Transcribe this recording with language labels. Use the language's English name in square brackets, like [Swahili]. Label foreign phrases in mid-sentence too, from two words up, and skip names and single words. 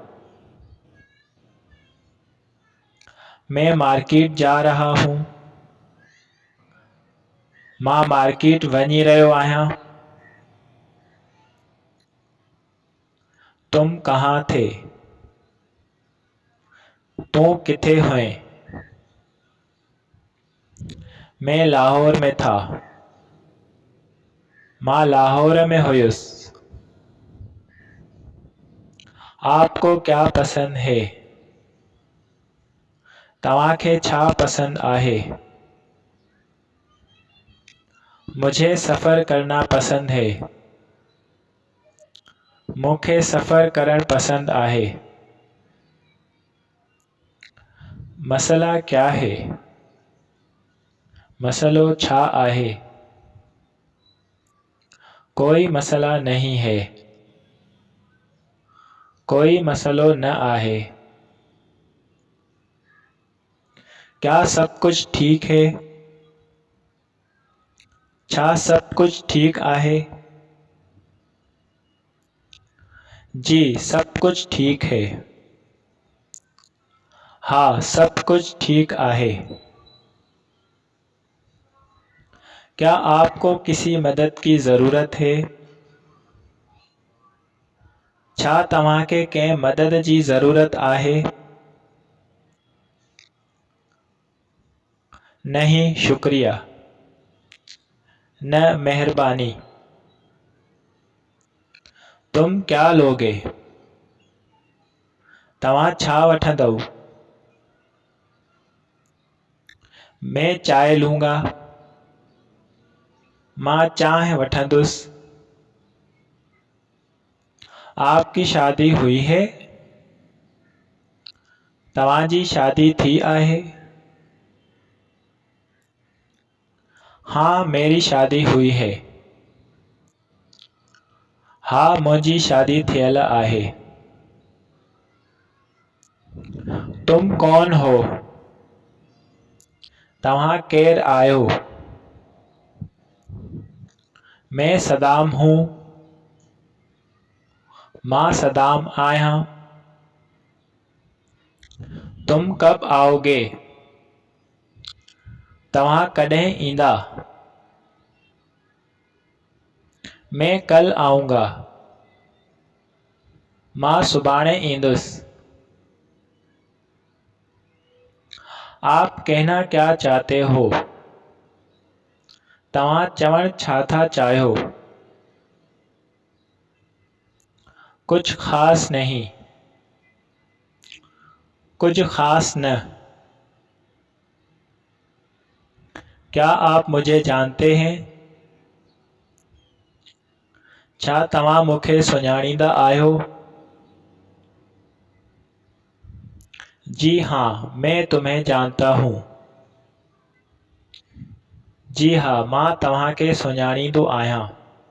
[Urdu] میں مارکیٹ جا رہا ہوں. [Sindhi] मां मार्केट वञी रहियो आहियां। [Urdu] تم کہاں تھے? [Sindhi] तूं किथे हुएं? [Urdu] میں لاہور میں تھا. [Sindhi] मां लाहौर में हुयुसि। [Urdu] آپ کو کیا پسند ہے? [Sindhi] तव्हांखे छा पसंद आहे? [Urdu] مجھے سفر کرنا پسند ہے. [Sindhi] मूंखे सफ़र करणु पसंद आहे। [Urdu] مسئلہ کیا ہے? [Sindhi] मसलो छा आहे? [Urdu] کوئی مسئلہ نہیں ہے. [Sindhi] कोई मसलो न आहे। [Urdu] کیا سب کچھ ٹھیک ہے? [Sindhi] छा सब कुछ ठीक आहे? [Urdu] جی سب کچھ ٹھیک ہے. [Sindhi] हाँ सब कुछ ठीक आहे। [Urdu] کیا آپ کو کسی مدد کی ضرورت ہے? [Sindhi] छा तव्हांखे कंहिं मदद जी ज़रूरत आहे? [Urdu] نہیں شکریہ. [Sindhi] न मेहरबानी। [Urdu] تم کیا لوگے? [Sindhi] तव्हां छा वठंदव? [Urdu] میں چائے لوں گا. [Sindhi] मां चांहि वठंदुसि। [Urdu] آپ کی شادی ہوئی ہے? [Sindhi] तव्हांजी शादी थी आहे? [Urdu] ہاں میری شادی ہوئی ہے. [Sindhi] हाँ मुंहिंजी शादी थियल आहे। [Urdu] تم کون ہو? [Sindhi] तव्हां केरु आहियो? [Urdu] میں صدام ہوں، [Sindhi] मां सदाम आहियां। [Urdu] تم کب آؤ گے, [Sindhi] तव्हां कॾहिं ईंदा। [Urdu] میں کل آؤں گا, [Sindhi] मां सुभाणे ईंदुसि। [Urdu] آپ کہنا کیا چاہتے ہو, [Sindhi] तव्हां चवण छा था चाहियो। [Urdu] کچھ خاص نہیں, [Sindhi] कुछ खास न। [Urdu] کیا آپ مجھے جانتے ہیں, [Sindhi] छा तव्हां मूंखे सुञाणींदा आहियो। [Urdu] جی ہاں، میں تمہیں جانتا ہوں. جی ہاں, [Sindhi] मां तव्हांखे सुञाणींदो आहियां।